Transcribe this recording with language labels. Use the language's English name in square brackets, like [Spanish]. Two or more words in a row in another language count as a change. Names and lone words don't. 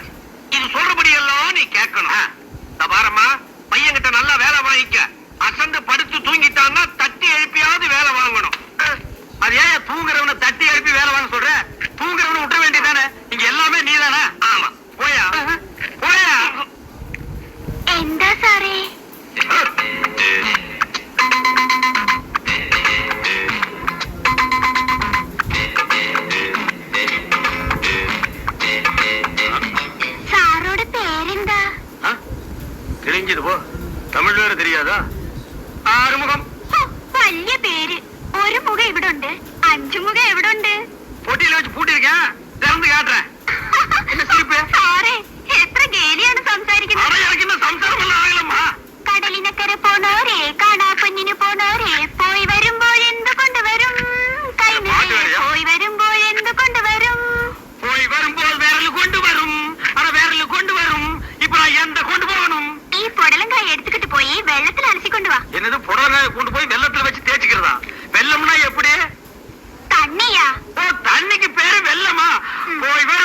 [Tamil] இது சொல்றபடி எல்லாம் நீ கேட்கணும். தபாரமா, பையன்கிட்ட நல்லா வேலை வாங்கிக்க. அசந்து படுத்து தூங்கிட்டான்னா தட்டி எழுப்பியாவது வேலை வாங்கணும். அது ஏன் தூங்குறவனை தட்டி எழுப்பி வேலை வாங்க சொல்ற? தூங்குறவனை விட்ட வேண்டியதானே? இங்க எல்லாமே நீதானே? ஆமா. போயா போயா. [Malayalam] എന്താ സാറേ? സാറോട് പേരെന്താ? [Tamil] தெரிஞ்சது போ. தமிழ் வேற தெரியாதா? [Malayalam] ആറുമുഖം. വലിയ പേര്. ഒരു മുഖം ഇവിടെ ഉണ്ട്, 5 മുഖം എവിടെ ഉണ്ട്? [Tamil] பொட்டியில வச்சு பூட்டிருக்கேன், திறந்து காட்டுறேன். என்ன சிரிப்பு? [Malayalam] സാറേ, എത്ര ഗേലിയാണ് സംസാരിക്കുന്നത്. [Tamil] எனக்கு இன்னும் சம்சாரம் எல்லாம் ஆகலம்மா. [Malayalam] കടലിനക്കര പോണോരേ, കാണാപ്പൊന്നിന് പോണോരേ, പോയി വരുമ്പോഴെന്ത് കൊണ്ടുവരും? കൈ നിറയെ പോയി വരുമ്പോഴെന്ത് കൊണ്ടുവരും? [Tamil] போய் வரும்போது வேறல கொண்டு வரும். ஆனா வேறல கொண்டு வரும். இப்ப நான் எந்த கொண்டு போகணும்? [Malayalam] ഈ പുടലങ്കായ എടുത്തിട്ട് പോയി വെള്ളത്തിൽ അലസിക്കൊണ്ട് വാ. [Tamil] என்னது புடலங்காய கொண்டு போய் வெள்ளத்துல வச்சு தேய்ச்சிக்கிறதா? வெள்ளம்னா எப்படி? [Malayalam] തണ്ണിയാ. [Tamil] ஓ, தண்ணிக்கு பேரு வெள்ளமா? போய்